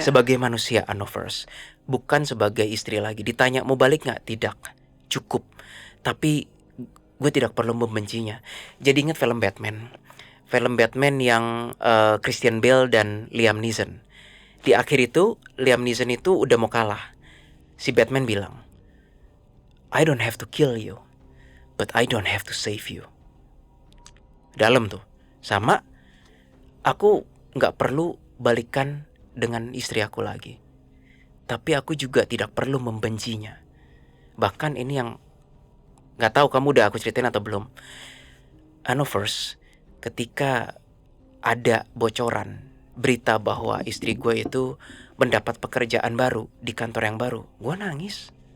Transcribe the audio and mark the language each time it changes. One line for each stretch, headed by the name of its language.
Indonesian: Sebagai manusia, Anovers, bukan sebagai istri lagi. Ditanya mau balik nggak? Tidak, cukup. Tapi gue tidak perlu membencinya. Jadi ingat film Batman yang Christian Bale dan Liam Neeson. Di akhir itu Liam Neeson itu udah mau kalah.
English: Si Batman bilang, I don't have to kill you, but I don't have to save you.
Indonesian: Dalam tuh. Sama, aku gak perlu balikan dengan istri aku lagi, tapi aku juga tidak perlu membencinya. Bahkan ini yang gak tahu kamu udah aku ceritain atau belum. First, ketika ada bocoran berita bahwa istri gue itu mendapat pekerjaan baru di kantor yang baru, gue nangis.